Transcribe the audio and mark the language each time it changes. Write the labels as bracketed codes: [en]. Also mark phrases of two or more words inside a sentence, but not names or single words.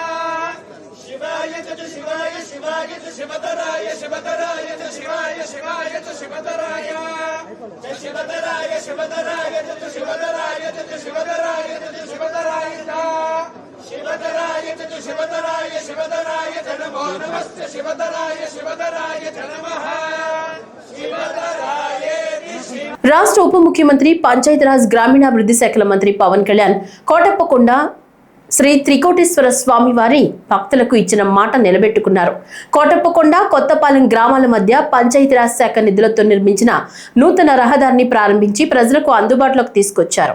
[sa] शिवाय जय शिवाय शिवाय जय शिवतराय शिवतराय जय शिवाय शिवाय जय शिवतराय जय शिवतराय शिवतराय जय शिवतराय जय शिवतराय जय शिवतराय शिवतराय जय शिवतराय शिवतराय नमो नमः शिवतराय शिवतराय नमः शिवतराय। [te] రాష్ట్ర ఉప ముఖ్యమంత్రి, పంచాయతీరాజ్ గ్రామీణాభివృద్ధి శాఖల మంత్రి పవన్ కళ్యాణ్ కోటప్పకొండ శ్రీ త్రికోటేశ్వర స్వామి వారి భక్తులకు ఇచ్చిన మాట నిలబెట్టుకున్నారు. కోటప్పకొండ, కొత్తపాలెం గ్రామాల మధ్య పంచాయతీరాజ్ శాఖ నిధులతో నిర్మించిన నూతన రహదారిని ప్రారంభించి ప్రజలకు అందుబాటులోకి తీసుకొచ్చారు.